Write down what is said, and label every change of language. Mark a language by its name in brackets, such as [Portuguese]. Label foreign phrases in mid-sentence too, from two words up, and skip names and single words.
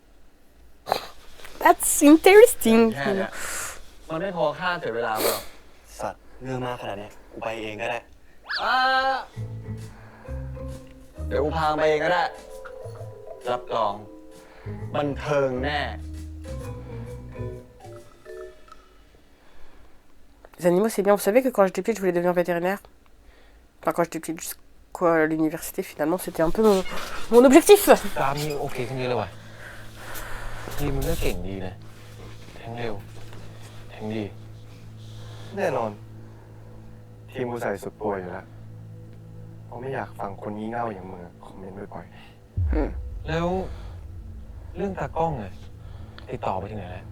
[English] That's interesting. [Thai] แค่เนี้ยมันไม่พอค่าเสียเวลาหรอก สัตว์เรื่องมากขนาดเนี้ยกูไปเองก็ได้ เดี๋ยวกูพาไปเองก็ได้ รับรอง บันเทิงแน่ [French] Les animaux, c'est bien. Vous savez que quand j'étais petite, je voulais devenir vétérinaire. Enfin, quand j'étais petite, jusqu'à l'université, finalement, c'était un peu mon objectif. [Thai] ตามนี้โอเคขึ้นเยอะเลยว่ะทีมึงก็เก่งดีนะแทงเร็วแทงดี แน่นอน ทีมกูใส่สุดตัวอยู่แล้วเพราะไม่อยากฟังคนงี่เง่าอย่างมึงคอมเมนต์บ่อย แล้วเรื่องตากล้องอะติดต่อไปถึงไหนแล้ว